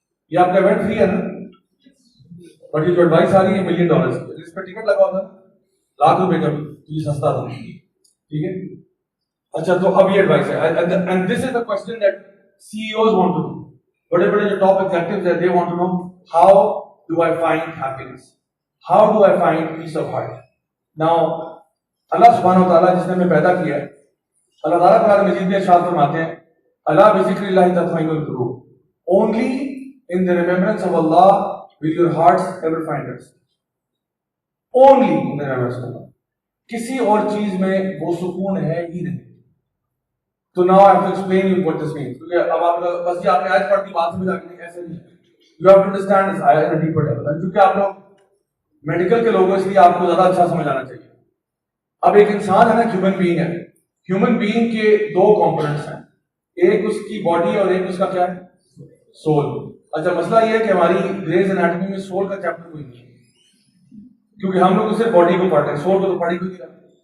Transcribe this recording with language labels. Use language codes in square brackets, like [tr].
[ur] یہ آپ کا ایونٹ فری ہے نا, بٹ یہ جو ایڈوائس آ رہی ہے $1 million, اس پہ ٹکٹ لگا ہوتا ہے $1,00,000 کا, یہ سستا تھا, ٹھیک ہے. اچھا, تو اب یہ ایڈوائس ہے, [en] and this is the question that CEOs want to know. [ur] بڑے بڑے جو ٹاپ ایگزیکٹیوز ہیں, [en] they want to know, how do I find happiness? How do I find peace of heart? [ur] Now اللہ سبحانہ وتعالیٰ جس نے ہمیں پیدا کیا ہے, اللہ تعالیٰ قرآن مجید میں ارشاد فرماتے ہیں, [ar] الا بذکر اللہ تطمئن القلوب. [en] Only in the remembrance of Allah will your hearts ever find rest. Only in the remembrance of Allah. [ur] کسی اور چیز میں وہ سکون ہے ہی نہیں. تو [en] now I have to explain you what this means. [ur] کیونکہ اب آپ بس یہ آپ نے آیت پڑھ دی, بات سمجھ آ گئی, ایسا نہیں. [en] You have to understand this at a deeper level. [ur] کیونکہ آپ لوگ میڈیکل کے لوگوں اس لیے آپ کو زیادہ اچھا سمجھ آنا چاہیے. اب ایک انسان ہے نا, ہیومن بینگ ہے. ہیومن بینگ کے دو کمپوننٹس ہیں, ایک اس کی باڈی اور ایک اس کا کیا ہے, سول. اچھا مسئلہ یہ ہے کہ ہماری گریز انیٹمی میں سول کا چیپٹر کوئی نہیں ہے, کیونکہ ہم لوگ صرف باڈی کو پڑھ رہے ہیں, سول کو تو پڑھی کوئی نہیں رہا.